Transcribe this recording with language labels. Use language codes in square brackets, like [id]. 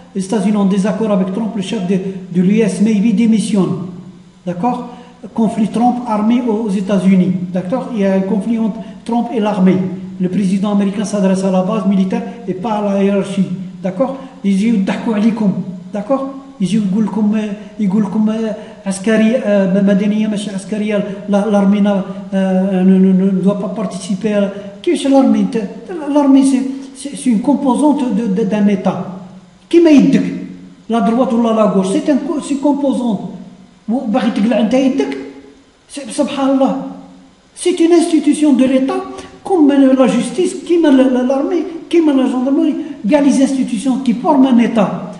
[fr] Les États-Unis en désaccord avec Trump, le chef de l'US Navy démissionne. D'accord? Conflit Trump armé aux États-Unis. D'accord? Il y a un conflit entre Trump et l'armée. Le président américain s'adresse à la base militaire et pas à la hiérarchie. D'accord? Il dit d'accord? [ar] يقول لكم عسكري مدنيه ماشي عسكريه [fr] l'armée ne doit pas participer. [ar] كيفاش [fr] l'armée c'est une composante d'un état [ar] كيما يدك لا [fr] droite [ar] ولا لا [fr] gauche c'est une composante [ar] باغي تقلع انت يدك سبحان الله [fr] c'est une institution de l'état comme la justice كيما l'armée كيما la gendarmerie [ar] كاع [fr] les institutions qui forment un état.